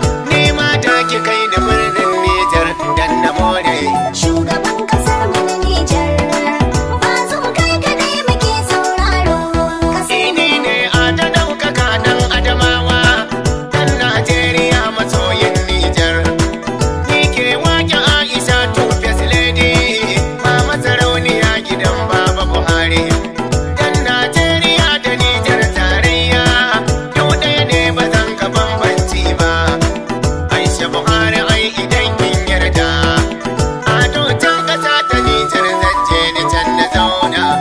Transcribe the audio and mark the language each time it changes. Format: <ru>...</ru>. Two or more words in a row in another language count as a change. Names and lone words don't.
<ha>Ni ma ta ki kai ni birnin Nijar dan na more. Shugaban kasar mu na Nijar, Bazum kai kadai muke sauraro. Kasar Ni ne a ta ɗaukaka ɗan Adamawa, ɗan Najeriya masoyin Nijar. Ni ke waƙe Aisha to</ha> <en>first lady,</en> <ha>mama sarauniya gidan Baba Buhari. Ɗan Najeriya da Nijar tarayya, yau ɗaya ne ba zan ka bambanci ba. Aisha Buhari ai idan kin yarda, a to can ƙasa ta Nijar zan je ni can na zauna.</ha>